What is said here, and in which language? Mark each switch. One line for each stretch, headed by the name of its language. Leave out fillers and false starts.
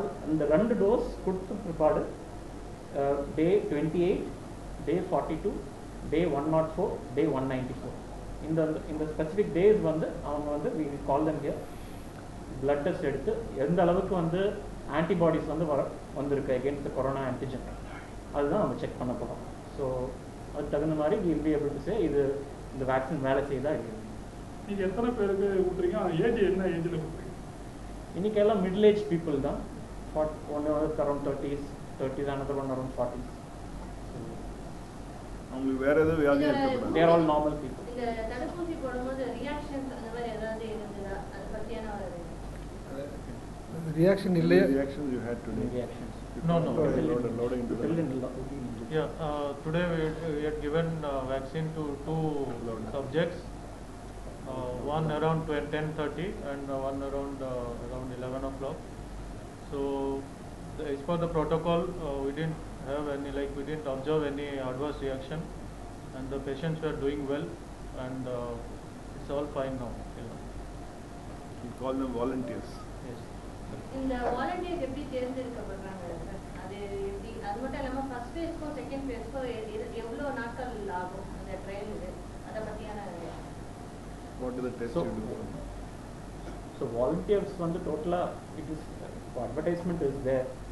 Tamil: அந்த 2 டோஸ் கொடுத்த பிற்பாடு டே 28, டே 42, டே 104, டே 194 இந்த ஸ்பெசிஃபிக் டேஸ் அவங்க
English: we call them here blood test
Tamil: எடுத்து எந்த அளவுக்கு ஆன்டிபாடிஸ் வந்திருக்கு
English: against the corona antigen
Tamil: அதுதான் நம்ம செக் பண்ண போகிறோம். ஸோ அதுக்கு தகுந்த மாதிரி
English: we will be able to say
Tamil: இந்த வேக்சின் வேலை செய்தா இல்லை. நீங்கள் எத்தனை பேருக்கு கொடுத்துறீங்க? ஏஜ் என்ன ஏஜில் கொடுத்துறீங்க? இன்னைக்கு எல்லாம் மிடில் ஏஜ் பீப்புள் தான்.
English: ஒன்று around 30s, another one around 40s.
Tamil: அவங்களுக்கு வேற ஏதோ வியாதி இருக்கக்கூடாது.
English: They are all normal people.
Tamil: இந்த தடுப்பூசி போடும்போது ரியாக்ஷன்ஸ் அந்த மாதிரி ஏதாவது இருந்ததா அதை பற்றியான ஒரு ரியாக்ஷன் இல்லையா?
English: reactions you had today? reactions. No. Loading to the Yeah, today we had given vaccine to two subjects, one around 10:30 and one around 11 o'clock. So, as per the protocol, we didn't have any, we didn't observe any adverse reaction, and the patients were doing well, and it's all fine now. You call them volunteers. Yes.
Tamil: இந்த volunteers எப்படி தேர்ந்தெடுக்கப்படுறாங்க sir? அது எப்படி, அது மட்டும் இல்லாமல் first ஃபேஸ்க்கும் second ஃபேஸ்க்கும் எவ்வளோ நாட்கள் ஆகும் அந்த ட்ரையல்? இது அதை பற்றியான
English: What is the test So- you do? So volunteers வந்து டோட்டலாக it is advertisement is there.